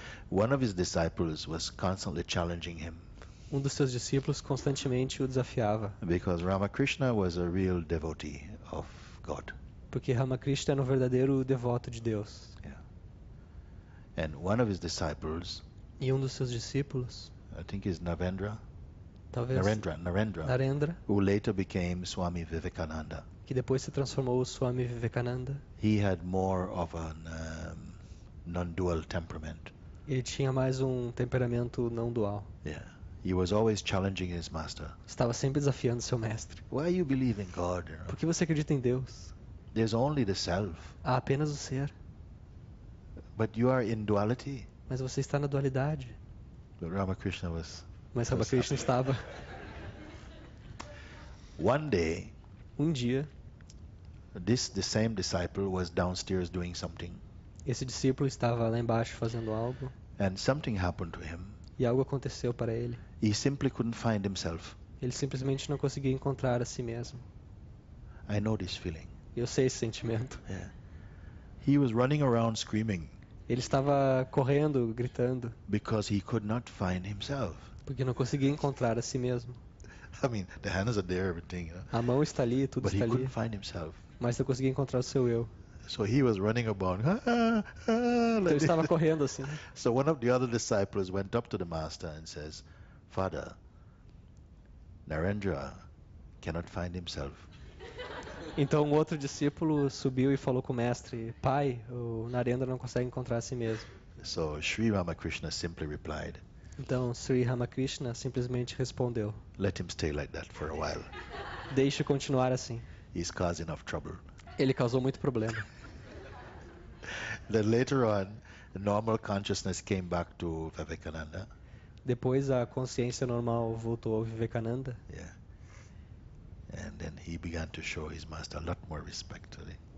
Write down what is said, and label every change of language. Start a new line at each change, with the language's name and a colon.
English: One of his disciples was constantly challenging him
Portuguese: Um dos seus discípulos constantemente o desafiava,
English: because Ramakrishna was a real devotee of God.
Portuguese: porque Ramakrishna era um verdadeiro devoto de Deus.
English: And one of his disciples,
Portuguese: E um dos seus discípulos,
English: I think is Narendra,
Portuguese: talvez Narendra,
English: who later became Swami Vivekananda.
Portuguese: que depois se transformou o Swami Vivekananda,
English: He had more of a non-dual temperament.
Portuguese: ele tinha mais um temperamento não dual.
English: Yeah. He was always challenging his master.
Portuguese: Estava sempre desafiando seu mestre.
English: Why you believe in God?
Portuguese: Por que você acredita em Deus?
English: There's only the self.
Portuguese: Há apenas o ser.
English: But you are in duality.
Portuguese: Mas você está na dualidade.
English: But Ramakrishna was.
Portuguese: Mas Ramakrishna estava.
English: One day,
Portuguese: Dia,
English: the same disciple was downstairs doing something,
Portuguese: esse discípulo estava lá embaixo fazendo algo
English: and something happened to him.
Portuguese: e algo aconteceu para ele.
English: He simply couldn't find himself.
Portuguese: Ele simplesmente não conseguia encontrar a si mesmo.
English: I know this feeling.
Portuguese: Eu sei esse sentimento.
English: Yeah. He was running around screaming
Portuguese: Ele estava correndo, gritando,
English: because he could not find himself.
Portuguese: porque não conseguia encontrar a si mesmo.
English: I mean, the hands are there, everything,
Portuguese: A mão está ali, tudo
English: but he
Portuguese: está ali,
English: couldn't find himself.
Portuguese: mas não conseguia encontrar o seu eu.
English: So he was running about.
Portuguese: Então ele estava correndo assim.
English: So one of the other disciples went up to the master and says, Father, Narendra cannot find himself.
Portuguese: Então um outro discípulo subiu e falou com o mestre: Pai, o Narendra não consegue encontrar a si mesmo.
English: So Sri Ramakrishna simply replied,
Portuguese: Então Sri Ramakrishna simplesmente respondeu:
English: let him stay like that for a while.
Portuguese: Deixe continuar assim.
English: He's causing enough trouble.
Portuguese: Ele causou muito problema.
English: Then later on, the normal consciousness came back to Vivekananda.
Portuguese: Depois a consciência normal voltou ao Vivekananda.
English: Yeah. And then he began to show his master a lot more respect today.